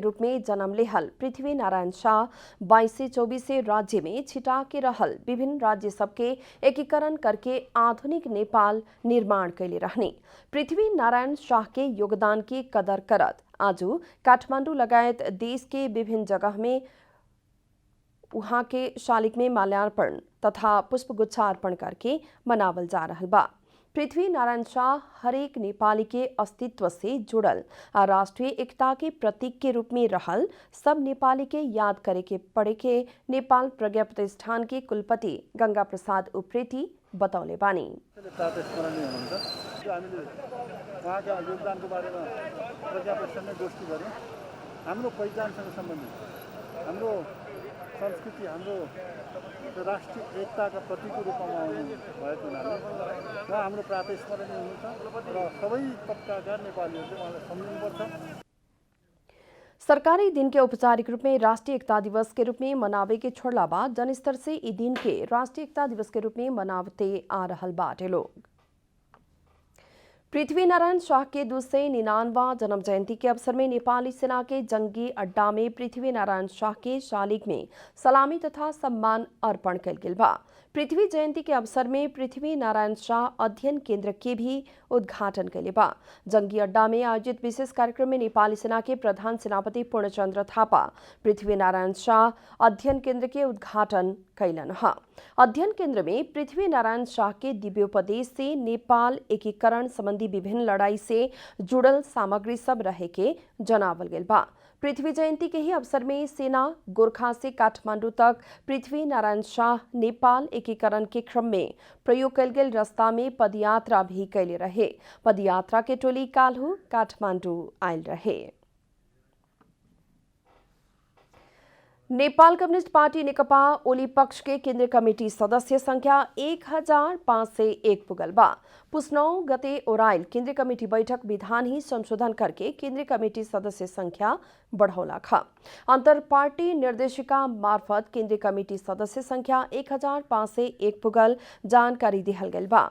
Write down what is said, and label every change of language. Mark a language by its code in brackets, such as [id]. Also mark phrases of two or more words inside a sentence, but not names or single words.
[bho] रूप में जन्म लेहल पृथ्वी नारायण शाह 2224 राज्य में छिटा के रहल विभिन्न राज्य सबके एकीकरण करके आधुनिक नेपाल निर्माण कैले रहने पृथ्वी नारायण शाह के योगदान की कदर करत आज काठमांडू लगायत देश के विभिन्न जगह में वहां के शालिग में माल्यार्पण तथा पुष्पगुच्छा अर्पण करके मनावल जा रहा बा। पृथ्वी नारायण शाह हरेक नेपाली के अस्तित्व से जुड़ल आ राष्ट्रीय एकता के प्रतीक के रूप में रहल सब नेपाली के याद करे के पड़े के नेपाल प्रज्ञा प्रतिष्ठान के कुलपति गंगा प्रसाद उप्रेती बतौले बानी। [ne] संस्कृति हाम्रो राष्ट्रिय एकताका प्रतीकको रूपमा आउनु भएको हुनाले उहाँ हाम्रो प्रातः स्मरणीय हुनुहुन्छ र सबै तबकाका नेपालीहरूले उहाँलाई सम्झिनुपर्छ। [bho] सरकारी दिन के औपचारिक रूप में राष्ट्रीय एकता दिवस के रूप में मनावे के छोड़ला बाद जनस्तर से इस दिन के राष्ट्रीय एकता दिवस के रूप में मनावते आ रहल बाटे लोग। पृथ्वी नारायण शाह के 299वां जन्म जयंती के अवसर में नेपाली सेना के जंगी अड्डा में पृथ्वी नारायण शाह के शालिग में सलामी तथा सम्मान अर्पण कल गेल बा। पृथ्वी जयंती के अवसर में पृथ्वी नारायण शाह अध्ययन केंद्र के भी उद्घाटन कैले बा। जंगी अड्डा में आयोजित विशेष कार्यक्रम में नेपाली सेना के प्रधान सेनापति पूर्णचंद्र थापा पृथ्वी नारायण शाह अध्ययन केंद्र के उद्घाटन कैलन हा। अध्ययन केंद्र में पृथ्वी नारायण शाह के दिव्योपदेश से नेपाल एकीकरण संबंधी विभिन्न लड़ाई से जुड़ल सामग्री सब रहे के जनावल गेल बा। पृथ्वी जयंती के ही अवसर में सेना गोरखा से काठमांडू तक पृथ्वी नारायण शाह नेपाल एकीकरण के क्रम में प्रयोग कल गेल रास्ता में पदयात्रा भी कैले रहे। पदयात्रा के टोली काल्हू काठमांडू आयल रहे। नेपाल कम्युनिस्ट पार्टी नेकपा ओली पक्ष के केंद्रीय कमेटी सदस्य संख्या 1501 पुगल बा। पुष 9 गते ओराइल केंद्रीय कमेटी बैठक विधान ही संशोधन करके केंद्रीय कमेटी सदस्य संख्या बढ़ौला खा। अंतर पार्टी निर्देशिका मार्फत केंद्रीय कमेटी सदस्य संख्या 1501 पुगल जानकारी दिहल गल बा।